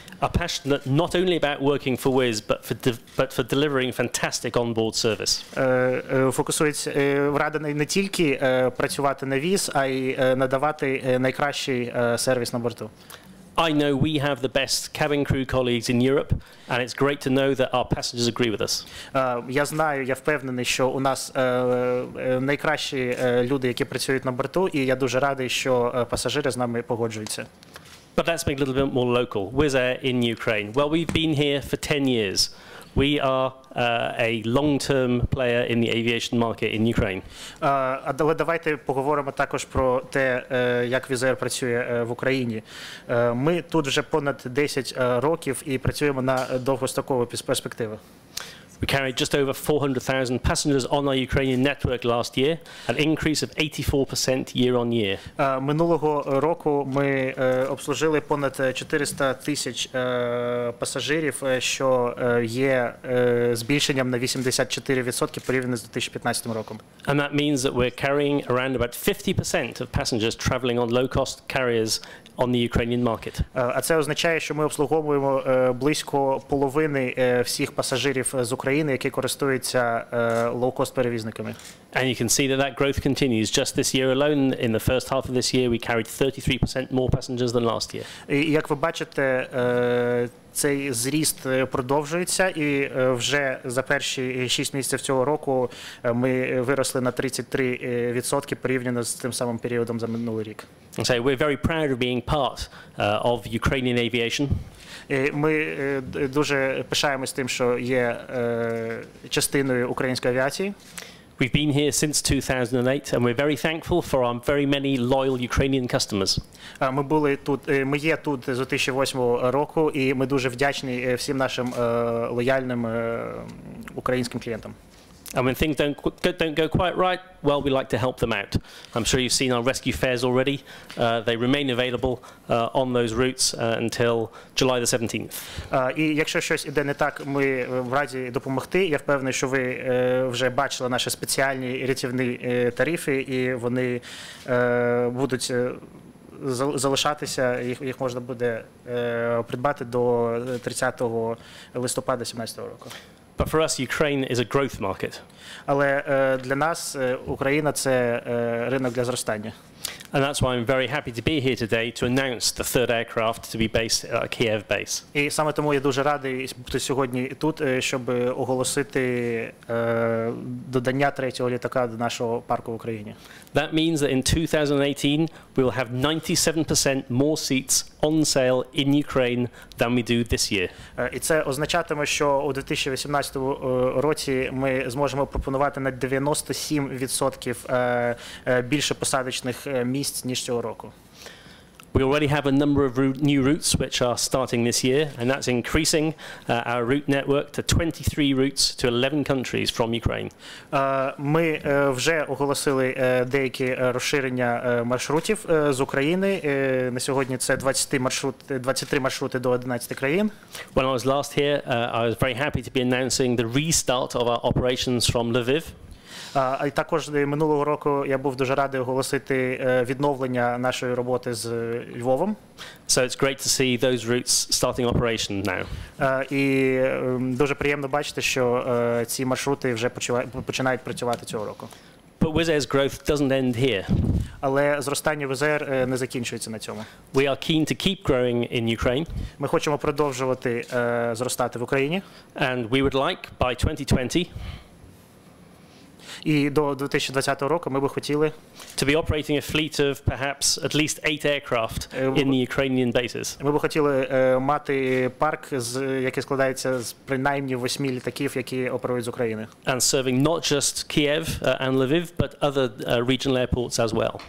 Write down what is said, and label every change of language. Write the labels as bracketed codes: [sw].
[en] Are passionate not only about working for Wizz, but for delivering fantastic on-board service. [uk] Фокусується радий не тільки працювати на Wizz, а й надавати найкращий сервіс на борту. [en] I know we have the best cabin crew colleagues in Europe, and it's great to know that our passengers agree with us. [uk] Я знаю, я впевнений, що у нас найкращі люди, які працюють на борту, і я дуже радий, що пасажири з нами погоджуються. [en] But let's make it a little bit more local. Wizz Air in Ukraine. Well, we've been here for 10 years. We are a long-term player in the aviation market in Ukraine. [uk] Але давайте поговоримо також про те, як Wizz Air працює в Україні. Ми тут вже понад 10 років і працюємо на довгострокову перспективу. [en] We carried just over 400,000 passengers on our Ukrainian network last year, an increase of 84% year on year. [uk] Минулого року ми обслужили понад 400 тисяч пасажирів, що є збільшенням на 84% порівняно з 2015 роком. [en] And that means that we're carrying around about 50% of passengers traveling on low-cost carriers on the Ukrainian market. [uk] А це означає, що ми обслуговуємо близько половини всіх пасажирів з України, які користуються лоу-кост перевізниками. [en] And you can see that that growth continues. Just this year alone, in the first half of this year, we carried 33% more passengers than last year. [uk] І як ви бачите, цей зріст продовжується, і вже за перші 6 місяців цього року ми виросли на 33% порівняно з тим самим періодом за минулий рік. [en] So we're very proud of being part of Ukrainian aviation. [uk] Ми дуже пишаємось тим, що є частиною української авіації. [en] We've been here since 2008, and we're very thankful for our very many loyal Ukrainian customers. [uk] Ми є тут з 2008 року, і ми дуже вдячні всім нашим лояльним українським клієнтам. [en] And when things don't go quite right, well, we like to help them out. I'm sure you've seen our rescue fares already. They remain available on those routes until July the 17th. [uk] І якщо щось іде не так, ми в раді допомогти. Я впевнений, що ви вже бачили наші спеціальні рятівні тарифи, і вони будуть залишатися, їх можна буде придбати до 30 листопада 2017 року. [en] But for us, Ukraine is a growth market. [uk] Але для нас Україна – це ринок для зростання. [en] And that's why I'm very happy to be here today to announce the third aircraft to be based at our Kiev base. [uk] І саме тому я дуже радий бути сьогодні тут, щоб оголосити додання третього літака до нашого парку в Україні. [en] That means that in 2018 we will have 97% more seats on sale in Ukraine than we do this year. [uk] І це означатиме, що у 2018 році ми зможемо пропонувати на 97% більше посадочних місць, ніж цього року. [en] We already have a number of new routes which are starting this year, and that's increasing our route network to 23 routes to 11 countries from Ukraine. [uk] Ми вже оголосили деякі розширення маршрутів з України. На сьогодні це 23 маршрути до 11 країн. [en] When I was last here, I was very happy to be announcing the restart of our operations from Lviv. [uk] А також минулого року я був дуже радий оголосити відновлення нашої роботи з Львовом. [en] So it's great to see those routes starting operation now. [uk] І дуже приємно бачити, що ці маршрути вже починають працювати цього року. [en] But Wizz Air's growth doesn't end here. [uk] Але зростання Wizz Air не закінчується на цьому. [en] We are keen to keep growing in Ukraine. [uk] Ми хочемо продовжувати зростати в Україні. [en] And we would like by 2020 [uk] І до 2020 року ми би хотіли [en] to be operating a fleet of perhaps at least 8 aircraft in the Ukrainian bases. [uk] Ми би хотіли мати парк, який складається з принаймні 8 літаків, які оперують з України. [en] And serving not just Kiev and Lviv, but other regional airports as well.